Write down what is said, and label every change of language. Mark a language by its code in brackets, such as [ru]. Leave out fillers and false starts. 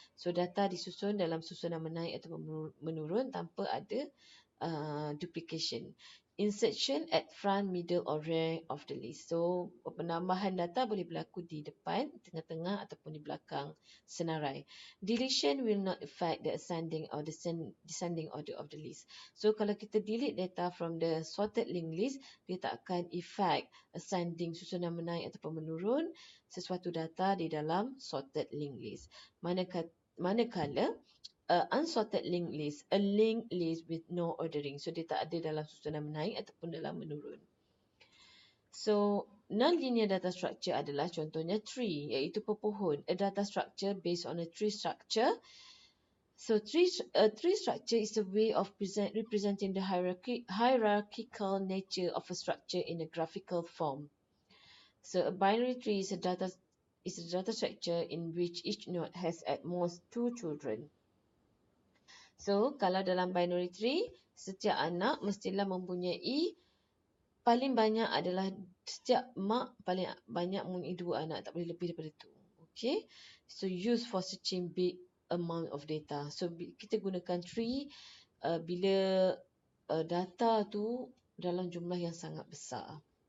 [ms] So data disusun dalam susunan menaik atau menurun tanpa ada duplication. [en] Insertion at front, middle or rear of the list. [ms] So penambahan data boleh berlaku di depan, tengah-tengah ataupun di belakang senarai. [en] Deletion will not affect the ascending or descending order of the list. [ms] So kalau kita [en] delete data from the sorted linked list, [ms] dia tak akan affect ascending, susunan menaik ataupun menurun sesuatu data di dalam sorted linked list. [en] Manakala unsorted linked list, a linked list with no ordering. [ms] So dia tak ada dalam susunan menaik ataupun dalam menurun. So non-linear data structure adalah contohnya tree, iaitu pepohon. [en] A data structure based on a tree structure So a tree structure is a way of representing the hierarchical nature of a structure in a graphical form. So a binary tree is a data structure in which each node has at most two children. [ms] So kalau dalam binary tree, setiap anak mestilah mempunyai paling banyak adalah setiap mak paling banyak mempunyai 2 anak, tak boleh lebih daripada itu. [en] Okay, so use for searching big amount of data. [ms] So kita gunakan tree bila data tu dalam jumlah yang sangat besar.